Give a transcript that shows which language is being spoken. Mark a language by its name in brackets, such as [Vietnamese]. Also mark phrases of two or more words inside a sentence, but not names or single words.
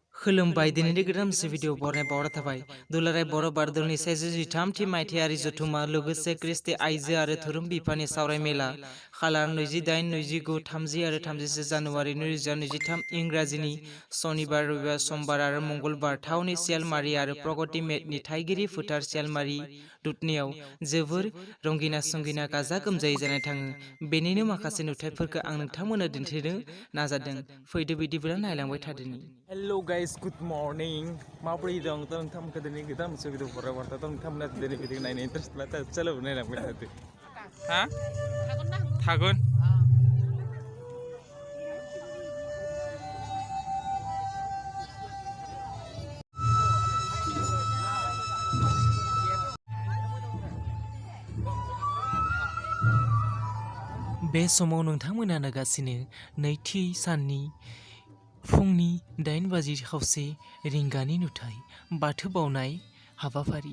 [Bodo] खुलुमबाय दिनैनि गोदानसे भिडिअ बरनाय बावरा थाबाय दुलाराय बर' बारदलनि 113थि मायथाइयारि जथुमा लोगोसे क्रिस्टि आइजो आरो धोरोम बिफाननि सावराय मेला खालार 28, 29, 30 आरो 31 जानुवारि 2023 इंराजिनि सनिबार रबिबार समबार आरो मंगलबार थावनि सियालमारि आरो प्रगति मेटनि थाइगिरि फोथार सियालमारि दुधनियाव जोबोर रंगिना संगिना गाजा गोमजायै जानाय थाङो। बेनिनो माखासे नुथायफोरखौ आं नोंथांमोननो दिन्थिनो नाजादों। फैदो बिदिब्ला नायलांबाय थादोनि। [English] Hello guys, good morning. [Bodo] माबोरै दं नोंथांमोनखौ दिनै गोदान मोनसे भिडिअ हरबाय नोंथांमोना दिनै भिडिअ नायनो इन्टारेस्ट लाथा चलो नायलांबाय थादो। हा? थागोन? बे समाव नोंथांमोना नुगासिनो नैथि साननि फुंनि 8:30 रिंगानि नुथाय बाथौ बावनाय हाबाफारि।